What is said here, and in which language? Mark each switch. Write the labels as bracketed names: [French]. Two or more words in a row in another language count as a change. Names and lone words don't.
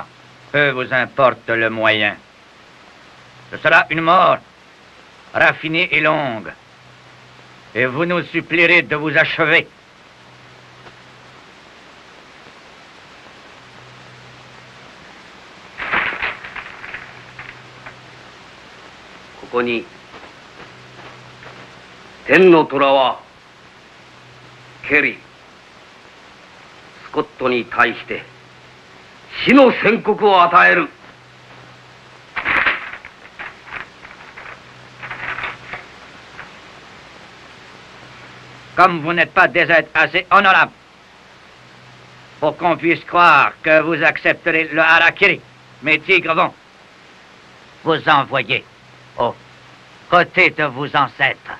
[French] Peu vous importe le moyen. Ce sera une mort raffinée et longue. Et vous nous supplierez de vous achever. Ici, [Japanese] 天の虎はケリー、スコットに対して死の宣告を与える。 [French] Comme vous n'êtes pas des êtres assez honorables pour qu'on puisse croire que vous accepterez le harakiri, mes tigres vont vous envoyer aux côtés de vos ancêtres.